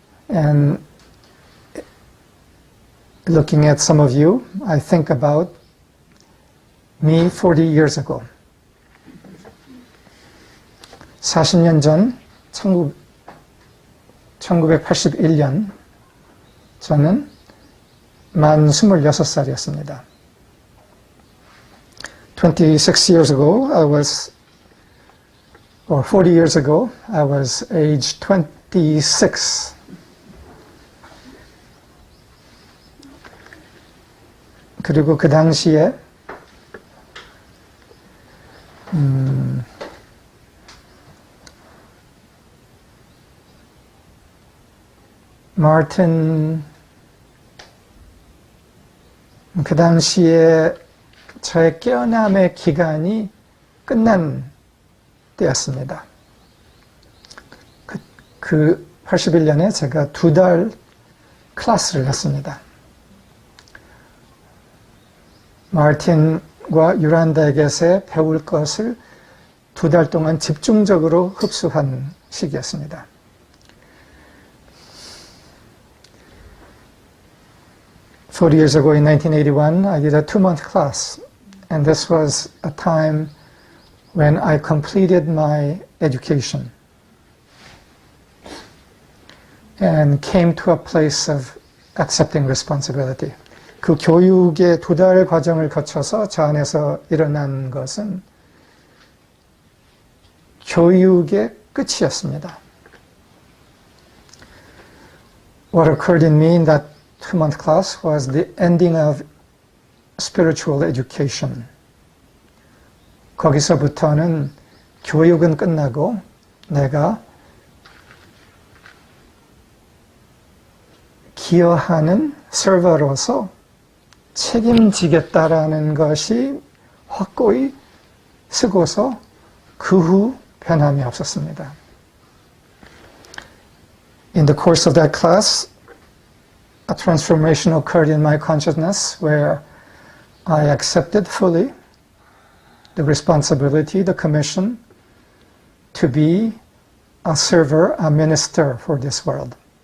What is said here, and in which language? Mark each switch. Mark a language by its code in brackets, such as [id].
[en] And looking at some of you, I think about me 40 years ago. [ko] 40년 전 1981년 저는 만 26살이었습니다. [en] 26 years ago, or 40 years ago, I was age 26. [ko] 그리고 그 당시에 마틴 그 당시에 저의 깨어남의 기간이 끝난 때였습니다. 그 81년에 제가 2달 클래스를 했습니다. 마틴과 유란다에게서 배울 것을 2달 동안 집중적으로 흡수한 시기였습니다. [en] Forty years ago in 1981, I did a 2-month class, and this was a time when I completed my education and came to a place of accepting responsibility. [ko] 그 교육의 2달 과정을 거쳐서 저 안에서 일어난 것은 교육의 끝이었습니다. [en] What occurred in me in that 2-month class was the ending of spiritual education. [ko] 거기서부터는 교육은 끝나고 내가 기여하는 서버로서 책임지겠다라는 것이 확고히 쓰고서 그 후 변함이 없었습니다. [en] In the course of that class, a transformation occurred in my consciousness where I accepted fully the responsibility, the commission to be a server, a minister for this world.